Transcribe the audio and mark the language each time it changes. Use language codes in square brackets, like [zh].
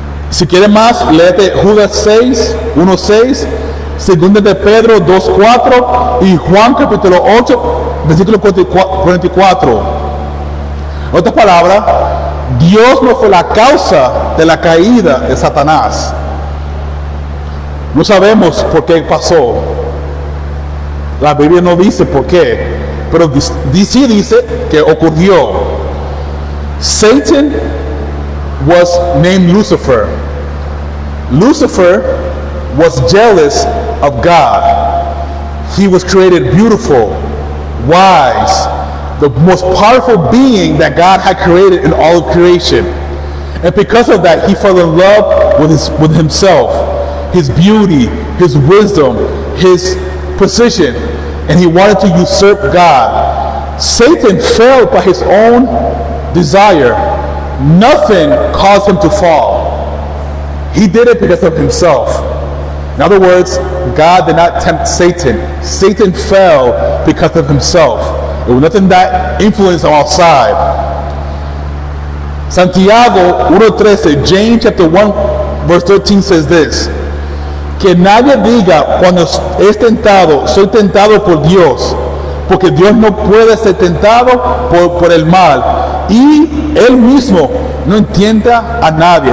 [es] Si quieres más, léete Judas 6:1-6, 2 de Pedro 2:4 y Juan capítulo 8 versículo 44. Otra palabra, Dios no fue la causa de la caída de Satanás. No sabemos por qué pasó. La Biblia no dice por qué, pero sí dice que ocurrió. [en] Satan was named Lucifer. Lucifer was jealous of God. He was created beautiful, wise, the most powerful being that God had created in all of creation. And because of that, he fell in love with himself, his beauty, his wisdom, his position, and he wanted to usurp God. Satan fell by his own desire. Nothing caused him to fall. He did it because of himself. In other words, God did not tempt Satan. Satan fell because of himself. It was nothing that influenced him outside. [es] Santiago 1:13, [en] James chapter 1 verse 13 says this: [es] que nadie diga cuando es tentado, soy tentado por Dios, porque Dios no puede ser tentado por el mal, y él mismo no entienda a nadie.